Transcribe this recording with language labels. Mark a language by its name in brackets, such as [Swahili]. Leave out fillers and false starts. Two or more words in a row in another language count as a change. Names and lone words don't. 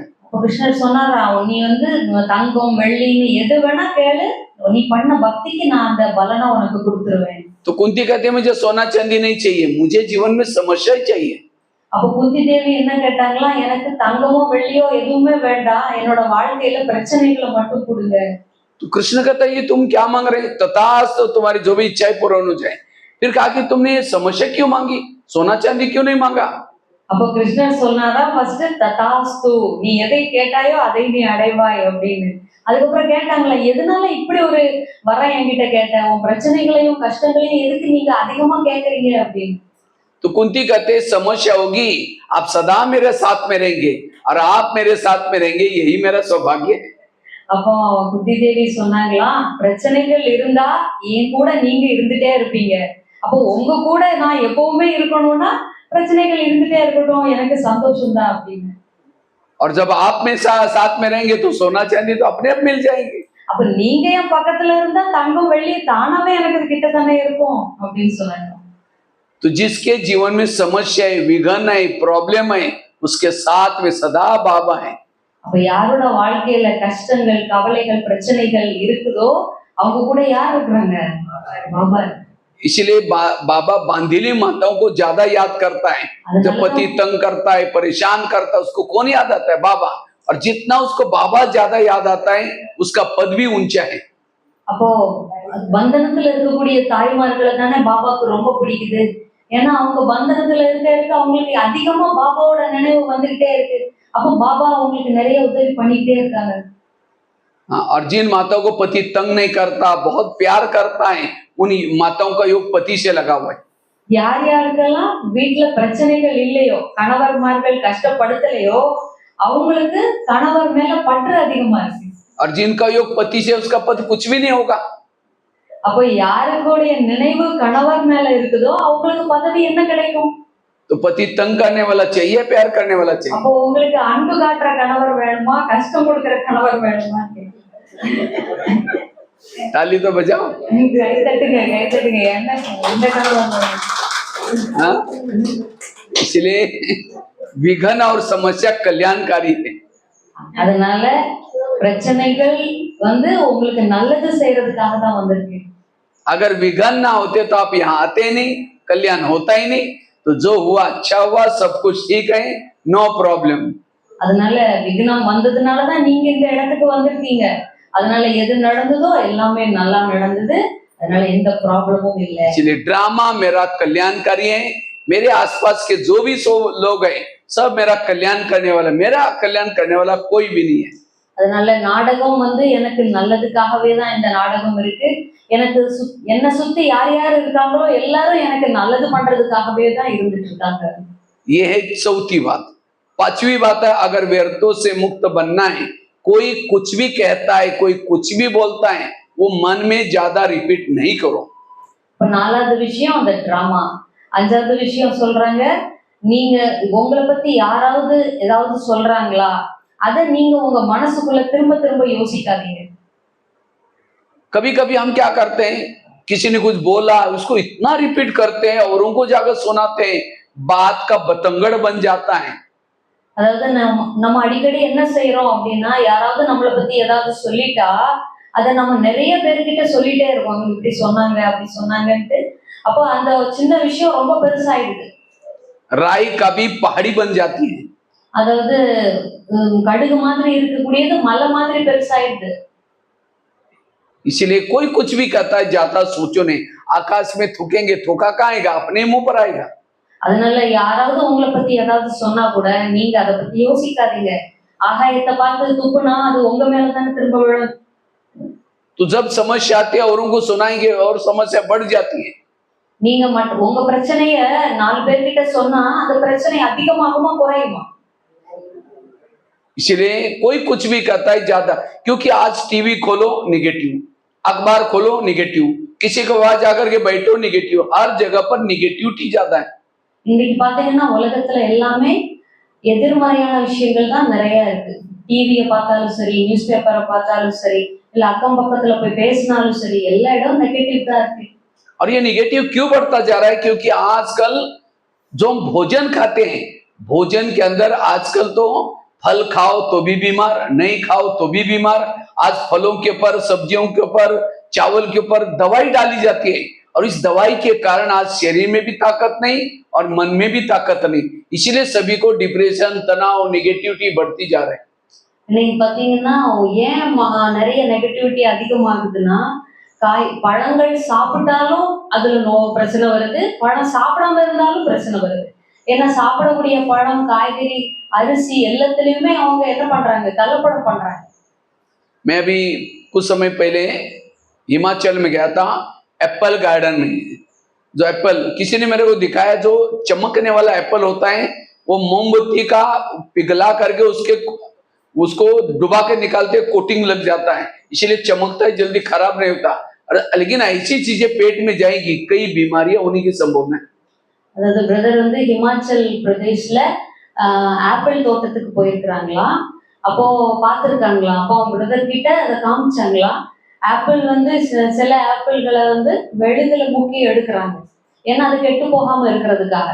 [Tamil] அப்ப கிருஷ்ணர் சொன்னாரா, நீ வந்து தங்கம் வெள்ளின்னு எது வேணா கேளு, நீ பண்ண பக்திக்கு நான் அந்த பலனை உனக்கு கொடுத்துருவேன். [Hindi] तो कुंती कहती है मुझे सोना चांदी नहीं चाहिए, मुझे जीवन में समस्या ही चाहिए। [Tamil] அப்ப குந்தி தேவி என்ன கேட்டாங்களா, எனக்கு தங்கமோ வெள்ளியோ எதுவுமே வேண்டாம், என்னோட வாழ்க்கையில பிரச்சனைகளை மட்டும் கொடுங்க. [Hindi] तो कृष्ण कहता है ये तुम क्या मांग रहे? तथास्तु, तुम्हारी जो भी इच्छाएं पूर्ण हो जाए। फिर कहा कि तुमने ये समस्या क्यों मांगी, सोना चांदी क्यों नहीं मांगा? [Tamil] அப்ப கிருஷ்ணர் சொன்னாரா, ஃபர்ஸ்ட் ததாஸ்து, நீ எதை கேட்டாயோ அதை நீ அடைவாய் அப்படின்னு. அதுக்கப்புறம் கேட்டாங்களா, எதனால இப்படி ஒரு வர என்கிட்ட கேட்ட, உன் பிரச்சனைகளையும் கஷ்டங்களையும் எதுக்கு நீங்க அதிகமா கேட்கறீங்க அப்படின்னு. [Hindi] तो कुंती कहते समस्या होगी, आप सदा मेरे साथ में रहेंगे और आप मेरे साथ में रहेंगे, यही मेरा सौभाग्य है। [Tamil] அப்போ குந்தி தேவி சொன்னாங்களா, பிரச்சனைகள் இருந்தா என் கூட நீங்க இருந்துட்டே இருப்பீங்க, அப்போ உங்க கூட நான் எப்பவுமே இருக்கணும்னா பிரச்சனைகள் இருந்துட்டே இருக்கட்டும், எனக்கு சந்தோஷம் தான் அப்படின்னு. [Hindi] और जब आप में साथ में रहेंगे तो सोना चांदी तो अपने आप मिल जाएंगे। [Tamil] அப்ப நீங்க என் பக்கத்துல இருந்தா தங்கம் வெள்ளி தானாவே எனக்கு கிட்ட தானே இருக்கும் அப்படின்னு சொன்னாங்க. [Hindi] तो जिसके जीवन में समस्या है, विघन है, प्रॉब्लम है, उसके साथ में सदा बाबा है। [Tamil] அப்ப யாரோட வாழ்க்கையில கஷ்டங்கள் கவலைகள் பிரச்சனைகள் இருக்குதோ அவங்க கூட யார் இருக்கிறாங்க? பாபா. [Hindi] इसलिए बाबा बांधिली माताओं को ज्यादा याद करता है। जब पति तंग करता है, परेशान करता है, उसको कौन याद आता है? बाबा। और जितना उसको बाबा ज्यादा याद आता है उसका पद भी ऊंचा है। [Tamil] அப்போ பந்தனத்துல இருக்கக்கூடிய தாய்மார்களை தானே பாபாவுக்கு ரொம்ப பிடிக்குது. ஏன்னா அவங்க பந்தனத்துல இருக்க அவங்களுக்கு அதிகமா பாபாவோட நினைவு வந்துகிட்டே இருக்கு. அப்போ பாபா அவங்களுக்கு நிறைய உதவி பண்ணிட்டே இருக்காங்க. [Hindi] और जिन माताओं को पति तंग नहीं करता, बहुत प्यार करता है, उन माताओं का योग पति से लगा हुआ है। [Tamil] யார் யாருக்கெல்லாம் வீட்டுல பிரச்சனைகள் இல்லையோ, கணவர்மார்கள் கஷ்டப்படுத்தலையோ, அவங்களுக்கு கணவர் மேல பற்று அதிகமா இருக்கு. [Hindi] और जिनका योग पति से, उसका पति कुछ भी नहीं होगा। [Tamil] அப்போ யாருடைய நினைவு கணவர் மேல இருக்குதோ அவங்களுக்கு பதவி என்ன கிடைக்கும்? [Hindi] तो पति तंग करने वाला चाहिए, प्यार करने वाला चाहिए। [Tamil] அப்போ உங்களுக்கு அன்பு காட்டுற கணவர் வேணுமா, கஷ்டம் கொடுக்கிற கணவர் வேணுமா? [Hindi] ताली तो बजाओ। [Tamil] கை தட்டுங்க, கை தட்டுங்க. என்ன இந்த கணவர் வேணும்? [Hindi] हाँ? इसलिए विघन और समस्या कल्याणकारी है। [Tamil] அதனால பிரச்சனைகள் வந்து உங்களுக்கு நல்லது செய்யறதுக்காக தான் வந்திருக்கு. [Hindi] अगर विघन ना होते तो आप यहाँ आते नहीं, कल्याण होता ही नहीं। तो जो हुआ अच्छा हुआ, सब कुछ ठीक है, [English] no problem. [Tamil] அதனால விக்னம் வந்ததுனால தான் நீங்க இந்த இடத்துக்கு வந்திருக்கீங்க. அதனால எது நடந்ததோ எல்லாமே நல்லா நடந்தது. அதனால எந்த ப்ராப்ளமும் இல்லை. [Hindi] इसलिए ड्रामा मेरा कल्याणकारी है। मेरे आसपास के जो भी लोग हैं, सब मेरा कल्याण करने वाला, मेरा कल्याण करने वाला कोई भी नहीं है। [Tamil] அதனால நாடகம் வந்து எனக்கு நல்லதுக்காகவே தான் இந்த நாடகம் இருக்கு. எனக்கு என்ன சுத்தி யார் யார் இருக்காங்களோ எல்லாரும் எனக்கு நல்லது பண்றதுக்காகவே தான் இருந்துட்டு இருக்காங்க. [Hindi] ये है चौथी बात। पांचवी बात है, अगर व्यर्थों से मुक्त बनना है, कोई कुछ भी कहता है, कोई कुछ भी बोलता है, वो मन में ज्यादा रिपीट नहीं करो। [Tamil] இப்ப நாலாவது விஷயம் அந்த டிராமா. அஞ்சாவது விஷயம் சொல்றாங்க, நீங்க உங்களை பத்தி யாராவது ஏதாவது சொல்றாங்களா, அதை நீங்க உங்க மனசுக்குள்ள திரும்ப திரும்ப யோசிக்காதீங்க. [Hindi] कभी कभी हम क्या करते हैं, किसी ने कुछ बोला उसको इतना रिपीट करते हैं, औरों को जाकर सुनाते हैं, बात का बतंगड़ बन जाता है। [Tamil] அதாவது நம்ம அடிக்கடி என்ன செய்யறோம் அப்படின்னா, யாராவது நம்மளை பத்தி ஏதாவது சொல்லிட்டா அதை நம்ம நிறைய பேர்கிட்ட சொல்லிட்டே இருக்கோம், அவங்க இப்படி சொன்னாங்க அப்படி சொன்னாங்கன்ட்டு. அப்போ அந்த சின்ன விஷயம் ரொம்ப பெருசாயிடுது. [Hindi] राई कभी पहाड़ी बन जाती है। [Tamil] அதாவது கடுகு மாதிரி இருக்கக்கூடியது மலை மாதிரி பெருசாயிடுது. [Hindi] इसलिए कोई कुछ भी कहता है, ज्यादा सोचो नहीं। आकाश में थूकेंगे, थूका कहाँ आएगा? अपने मुंह पर आएगा। [Tamil] அதனால யாராவது உங்களை பத்தி ஏதாவது சொன்னா கூட நீங்க அதை பத்தி யோசிக்காதீங்க. ஆகாயத்தை பார்த்து துப்புனா அது உங்க மேலதானே திரும்ப விழும். [Hindi] तो जब समस्या आती है औरों को सुनाएंगे और समस्या बढ़ जाती है। [Tamil] நீங்க மட்டும் உங்க பிரச்சனைய 4 பேர்கிட்ட சொன்னா அந்த பிரச்சனை அதிகமாகுமா குறையுமா? [Hindi] इसलिए कोई कुछ भी कहता है ज्यादा, क्योंकि आज टीवी खोलो निगेटिव, अखबार खोलो निगेटिव, किसी के पास जाकर के बैठो निगेटिव, हर जगह पर निगेटिविटी ज्यादा है। [Tamil] இன்னைக்கு பாத்தீங்கன்னா உலகத்துல எல்லாமே எதிர்மறையான விஷயங்கள் தான் நிறைய இருக்கு. டிவியை பார்த்தாலும் சரி, [English] news paper [Tamil] பார்த்தாலும் சரி, இல்ல அக்கம் பக்கத்துல போய் பேசினாலும் சரி, எல்லா இடம் நெகட்டிவ் தான் இருக்கு. [Hindi] और ये निगेटिव क्यों बढ़ता जा रहा है? क्योंकि आजकल जो हम भोजन खाते हैं, भोजन के अंदर आजकल तो फल खाओ तो भी बीमार, नहीं खाओ तो भी बीमार। आज फलों के ऊपर, सब्जियों के ऊपर, चावल के ऊपर दवाई डाली जाती है और इस दवाई के कारण आज शरीर में भी ताकत नहीं और मन में भी ताकत नहीं, इसीलिए सभी को डिप्रेशन, तनाव, निगेटिविटी बढ़ती जा रहा है। [Tamil] இன்னைக்கு பாத்தீங்கன்னா ஏன் நிறைய நெகட்டிவிட்டி அதிகமாகுதுன்னா, பழங்கள் சாப்பிட்டாலும் அதுல பிரச்சனை வருது, பழம் சாப்பிடாம இருந்தாலும் பிரச்சனை வருது. ஏன்னா சாப்பிடக்கூடிய பழம், காய்கறி, அரிசி எல்லாத்துலயுமே அவங்க என்ன பண்றாங்க, கலப்படம் பண்றாங்க. [Hindi] मैं अभी कुछ समय पहले हिमाचल में गया था, [English] apple garden [Hindi] में। जो एप्पल किसी ने मेरे को दिखाया, जो चमकने वाला एप्पल होता है वो मोमबत्ती का पिघला करके उसको डुबा के निकालते कोटिंग लग जाता है, इसलिए चमकता है, जल्दी खराब नहीं होता। लेकिन ऐसी चीजें पेट में जाएगी, कई बीमारियां होने की संभावना है। [Tamil] அதாவது பிரதர் வந்து ஹிமாச்சல் பிரதேஷ்ல ஆப்பிள் தோட்டத்துக்கு போயிருக்கிறாங்களாம். அப்போ பார்த்துருக்காங்களாம். அப்போ அவங்க பிரதர் கிட்ட அதை காமிச்சாங்களாம். ஆப்பிள் வந்து சில ஆப்பிள்களை வந்து மெழுகுல முக்கி எடுக்கிறாங்க, ஏன்னா அது கெட்டு போகாம இருக்கிறதுக்காக.